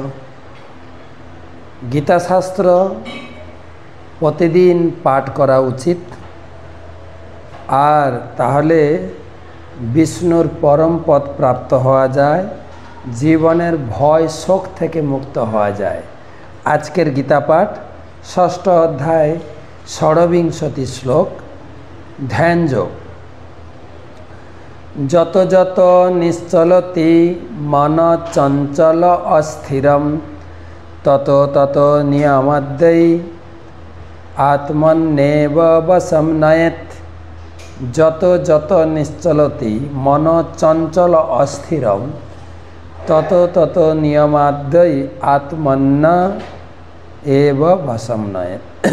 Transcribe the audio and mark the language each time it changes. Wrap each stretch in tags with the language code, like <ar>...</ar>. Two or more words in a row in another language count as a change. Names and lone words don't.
<bn>গীতাশাস্ত্র প্রতিদিন পাঠ করা উচিত আর তাহলে বিষ্ণুর পরম পদ প্রাপ্ত হওয়া যায়, জীবনের ভয় শোক থেকে মুক্ত হওয়া যায়। আজকের গীতা পাঠ ষষ্ঠ অধ্যায় ষড়্বিংশতি শ্লোক ধ্যান যোগ।</bn> <sa>যত যত নিশ্চলতি মন চঞ্চল অস্থিরম তত তত নিয়মাদ্বৈ আত্মন্যেব বশম নয়েৎ। যত যত নিশ্চলতি মন চঞ্চল অস্থিরম তত তত নিয়মাদ্বৈ আত্মন্য এব বশম নয়েৎ।</sa>